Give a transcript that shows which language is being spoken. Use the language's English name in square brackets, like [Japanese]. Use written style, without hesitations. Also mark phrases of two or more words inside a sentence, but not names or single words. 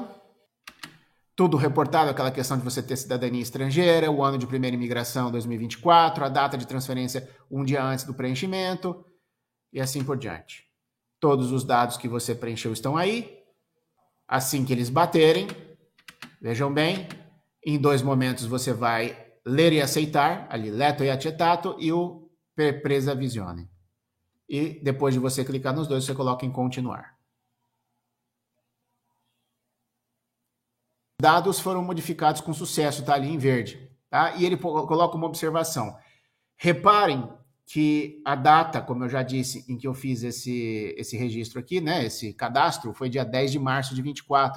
[Portuguese] Tudo reportado, aquela questão de você ter cidadania estrangeira, o ano de primeira imigração 2024, a data de transferência um dia antes do preenchimento e assim por diante. Todos os dados que você preencheu estão aí. Assim que eles baterem, vejam bem, em 2 momentos você vai ler e aceitar, ali, [Italian] letto e accettato, e o presa visione. [Portuguese] E depois de você clicar nos 2, você coloca em continuar. Dados foram modificados com sucesso, tá ali em verde. Tá? E ele coloca uma observação. Reparem que a data, como eu já disse, em que eu fiz esse registro aqui, né, esse cadastro, foi dia 10 de março de 24.